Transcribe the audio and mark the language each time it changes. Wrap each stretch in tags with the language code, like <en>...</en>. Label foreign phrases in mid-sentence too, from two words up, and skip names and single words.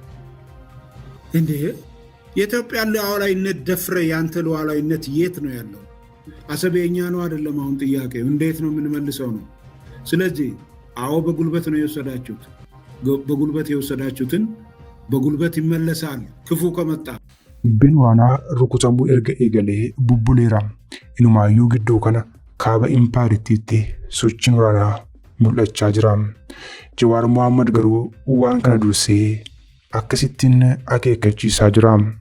<am>እንዴ የኢትዮጵያ ሉዓላዊነት ደፍረ ያንተ ሉዓላዊነት የት ነው ያለው? አሰብ የኛ ነው አይደለም? አሁን ጥያቄው እንዴት ነው የምንመልሰው ነው። ስለዚህ አዎ በጉልበት ነው የወሰዳችሁት። በጉልበት የወሰዳችሁትን በጉልበት ይመለሳል ክፉ ከመጣ።</am> <om>Dibbeen waraanaa rukutamuu erga eegalee bubbuleera. Inumaayyuu gidduu kana kaaba impaayiretiitti sochiin waraanaa mul'achaa jira. Jawaar Mohaammed garuu waan kana dursee akkasittiin akeekkachiisaa jira.</om>